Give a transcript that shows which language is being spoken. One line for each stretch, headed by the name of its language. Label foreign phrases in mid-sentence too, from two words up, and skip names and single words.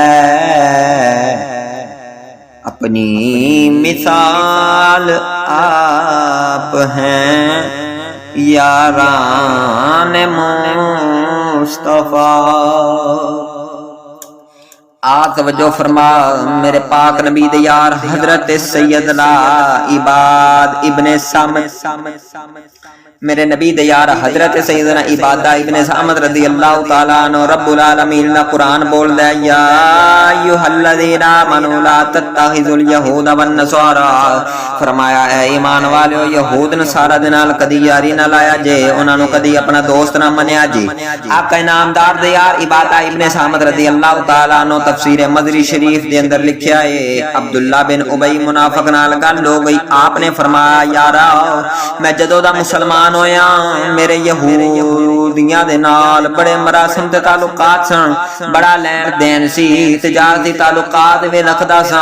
Urdu: اپنی مثال آپ ہیں یاران مصطفیٰ.
Punjabi: توجہ فرما میرے پاک نبی دے یار حضرت سیدنا عباد ابن صامت، میرے نبی دے یار حضرت سیدنا عبادہ ابن صامت
Arabic: رضي الله تعالى عنه رب العالمين
Punjabi: دا قرآن بولدا ہے
Arabic: يا أيها الذين آمنوا لا تتخذوا اليهود والنصارى.
Punjabi: فرمایا ہے ایمان والیو یہود نصاریٰ دے نال کدی یاری نہ لایا جے، انہاں نوں کدی اپنا دوست نہ منیا جے. آقا انعامدار دے یار عبادہ ابن صامت
Arabic: رضي الله تعالى عنه
Punjabi: تفسیر مدری شریف دے اندر لکھیا ہے. عبداللہ بن ابی منافق نال گل ہو گئی۔ آپ نے فرمایا یارا میں جدوں دا مسلمان ہویا میرے یہودیاں دے نال بڑے مراسم تے تعلقات سن، بڑا لین دین سی، تجارتی تعلقات بھی رکھدا سا.